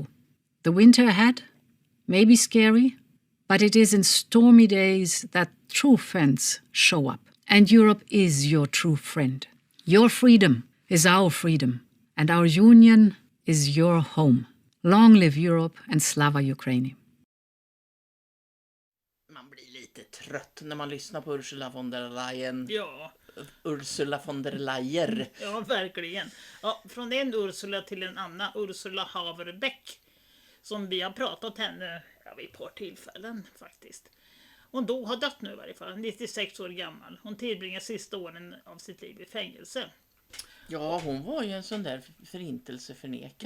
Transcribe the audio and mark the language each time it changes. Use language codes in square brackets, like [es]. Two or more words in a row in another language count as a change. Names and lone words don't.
[en] The winter ahead may be scary, but it is in stormy days that true friends show up. And Europe is your true friend. Your freedom is our freedom, and our union is your home. Long live Europe and [uk] Слава Україні. [sv] Man blir lite trött när man lyssnar på Ursula von der Leyen. Ja, Ursula von der Leyen. ja verkligen. Ja, från en Ursula till en annan, Ursula Haverbeck, som vi har pratat henne vid ett par tillfällen faktiskt. Hon har dött nu i varje fall, 96 år gammal. Hon tillbringar sista åren av sitt liv i fängelse. Ja, hon var ju en sån där förintelseförnekare, du